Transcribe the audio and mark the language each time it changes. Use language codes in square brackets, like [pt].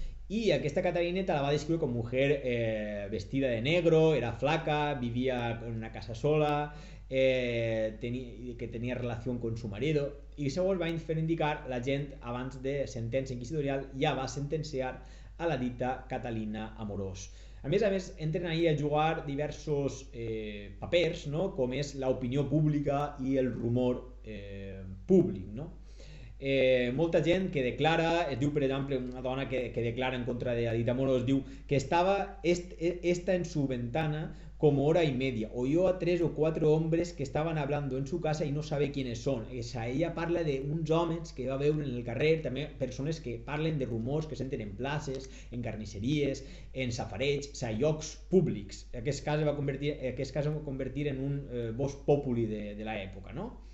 [ca] I aquesta Catalineta la va descriure com [es] mujer vestida de negro, era flaca, vivia en una casa sola, [ca] que tenia relació [es] con su marido, [ca] i segons va fer indicar, la gent abans de sentència inquisitorial ja va sentenciar a la dita Catalina Amorós. A més, entren ahir a jugar diversos papers, no? Com és l'opinió pública i el rumor públic, no? Molta gent que declara, es diu, per exemple, una dona que declara en contra de la dita Amorós, diu que [es] estaba esta en su ventana como hora y media, oyó a 3 o 4 hombres que estaban hablando en su casa y no sabe quiénes son. [ca] O sea, ella parla d'uns homes que va veure en el carrer, també persones que parlen de rumors que senten en places, en carnisseries, en safareigs, o sigui, llocs públics. Aquest cas es va convertir en un vox populi de l'època, no?